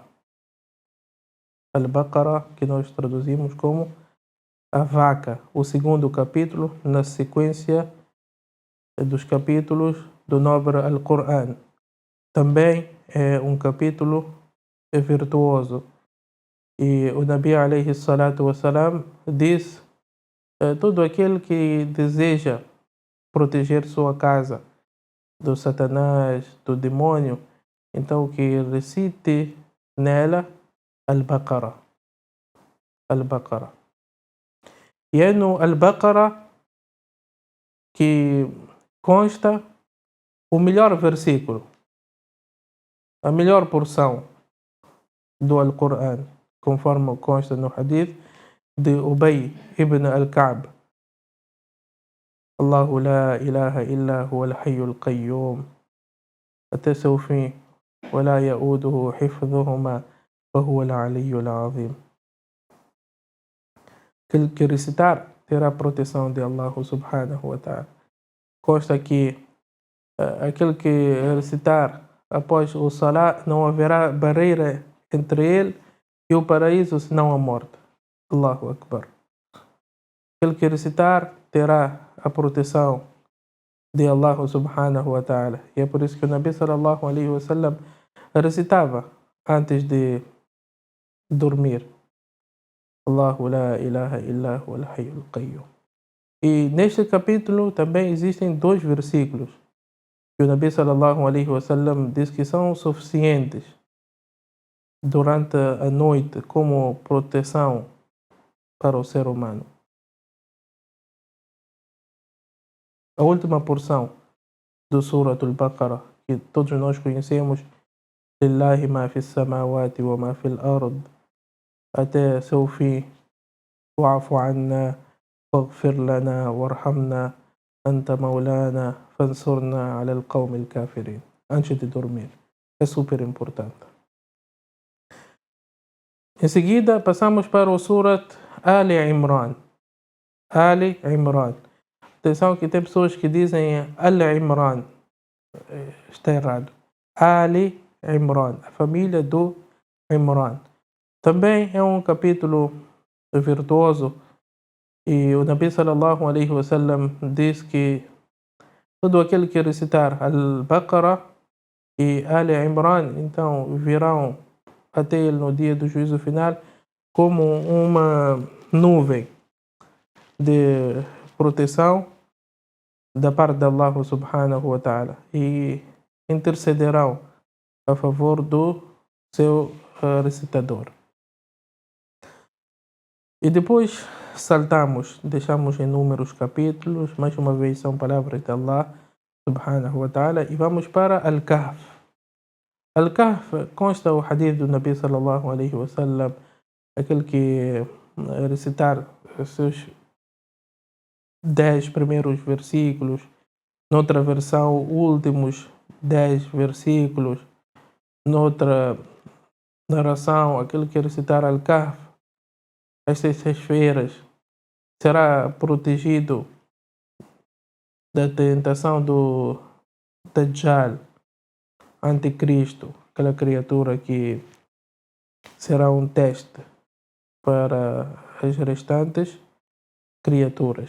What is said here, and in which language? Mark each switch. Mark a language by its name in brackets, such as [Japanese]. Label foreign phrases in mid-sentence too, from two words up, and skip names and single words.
[Portuguese] Al-Baqarah, que nós traduzimos como a vaca. O segundo capítulo, na sequência dos capítulos do nobre Al-Qur'an. Também é um capítulo virtuoso. E o [Arabic] نبي عليه الصلاة والسلام [Portuguese] diz: todo aquele que deseja proteger sua casa do Satanás, do demônio, então que recite nela Al-Baqarah. Al-Baqarah. E é no Al-Baqarah que consta o melhor versículo, a melhor porção do Al-Qur'an, conforme consta no hadith de Ubay ibn al-Ka'b. [Arabic] الله لا إله إلا هو الحي القيوم, [Portuguese] até seu fim, [Arabic] ولا يؤوده حفظهما وهو العلي العظيم. [Portuguese] Aquele que recitar terá a proteção de [Arabic] الله سبحانه وتعالى. [Portuguese] Consta que aquele que recitar após o salat não haverá barreira entre ele e o paraíso senão a morte. [Arabic] الله أكبر. [Portuguese] Aquele que recitar terá a proteção de [Arabic] الله سبحانه وتعالى. [Portuguese] E é por isso que o [Arabic] نبي صلى الله عليه وسلم [Portuguese] recitava antes de dormir: [Arabic] الله لا إله إلا هو الحي القيوم. [Portuguese] E neste capítulo também existem 2 versículos que o [Arabic] نبي صلى الله عليه وسلم [Portuguese] diz que são suficientes durante a noite como proteção para o ser humano. A última porção do Suratul Baqarah, que todos nós conhecemos, [Arabic] لله ما في السماوات وما في الأرض, [Portuguese] até seu fim, [Arabic] واعف عنا واغفر لنا وارحمنا أنت مولانا فانصرنا على القوم الكافرين. [Portuguese] Antes de dormir. É super importante. Em seguida, passamos para o Surat Ali Imran. Ali Imran. Atenção que tem pessoas que dizem Al-Imran. Está errado. Ali Imran. A família do Imran. Também é um capítulo virtuoso. E o [Arabic] نبي صلى الله عليه وسلم [Portuguese] diz que todo aquele que recitar Al-Baqarah e Ali Imran, então virão até ele no dia do juízo final como uma nuvem de proteção da parte de [Arabic] الله سبحانه وتعالى [Portuguese] e intercederão a favor do seu recitador. E depois saltamos, deixamos inúmeros capítulos, mais uma vez são palavras de [Arabic] الله سبحانه وتعالى, [Portuguese] e vamos para Al-Kahf. Al-Kahf consta o hadith do [Arabic] نبي صلى الله عليه وسلم, [Portuguese] aquele que recitar os seus 10 primeiros versículos, noutra versão, últimos 10 versículos, noutra narração, aquele que recitar Al-Kahf, estas 6 esferas, será protegido da tentação do Dajjal, anticristo, aquela criatura que será um teste para as restantes criaturas.